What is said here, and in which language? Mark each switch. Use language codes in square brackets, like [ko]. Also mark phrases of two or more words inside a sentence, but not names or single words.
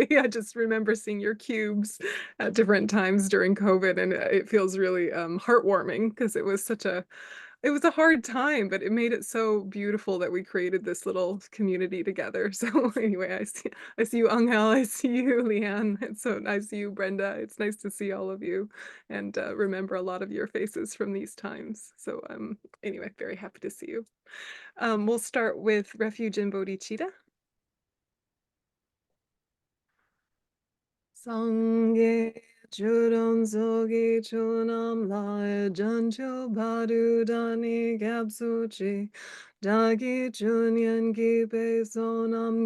[en] I just remember seeing your cubes at different times during COVID, and it feels really heartwarming because it was a hard time, but it made it so beautiful that we created this little community together. So anyway, I see you, Angel. I see you, Leanne. It's so nice to see you, Brenda. It's nice to see all of you and remember a lot of your faces from these times. So anyway, very happy to see you. We'll start with refuge in Bodhichitta. [bo] སངས་རྒྱས་ཆོས་དང་ཚོགས་ཀྱི་མཆོག་རྣམས་ལ། བྱང་ཆུབ་བར་དུ་བདག་ནི་སྐྱབས་སུ་མཆི། བདག་གིས་སྦྱིན་སོགས་བགྱིས་པའི་བསོད་ནམས